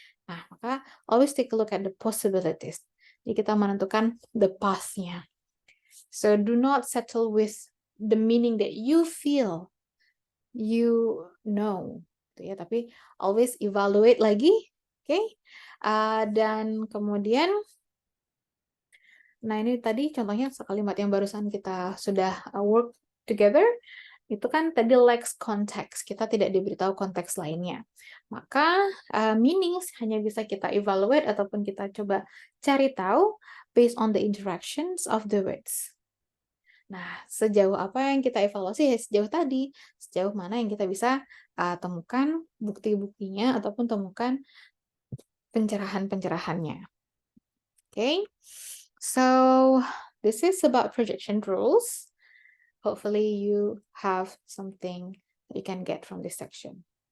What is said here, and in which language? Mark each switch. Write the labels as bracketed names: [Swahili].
[Indonesian] Nah, maka [English] always take a look at the possibilities. [Indonesian] Jadi kita menentukan [English] the path- [Indonesian] nya. [English] So do not settle with the meaning that you feel, you know. [Indonesian] Ya, tapi [English] always evaluate [Indonesian] lagi, oke? Dan kemudian nah, ini tadi contohnya kalimat yang barusan kita sudah [English] work together, [Indonesian] itu kan tadi [English] lacks context, [Indonesian] kita tidak diberitahu konteks lainnya. Maka meanings hanya bisa kita evaluate ataupun kita coba cari tahu [English] based on the interactions of the words. [Indonesian] Nah, sejauh apa yang kita evaluasi? Sejauh tadi, sejauh mana yang kita bisa temukan bukti-buktinya ataupun temukan pencerahan-pencerahannya. [English] Okay, so this is about projection rules. Hopefully you have something that you can get from this section.